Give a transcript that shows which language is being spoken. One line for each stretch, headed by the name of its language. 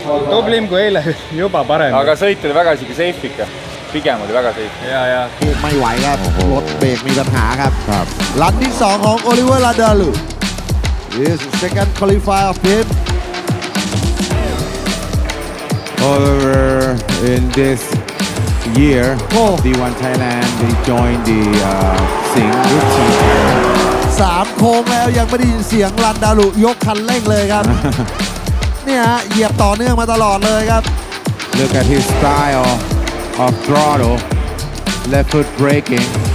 Estonian: Tublim kui eile, juba parem. Aga sõit oli väga siuke safe ikka. Pigem oli väga safe. Ja.
Thai: ไม่ไหวครับรถเบรกมีปัญหาครับรันที่2ของโอลิเวอร์ ลาดาลู
English: This is second qualifier of him. However, in this year, D1 Thailand, they joined the Sing Group Team.
Thai: 3 โค้งแล้วยังไม่ได้ยินเสียงรันดาลุยกคันเร่งเลยครับ เนี่ยฮะเหยียบต่อเนื่องมาตลอดเลยครับ
English: Look at his style of throttle, left foot braking.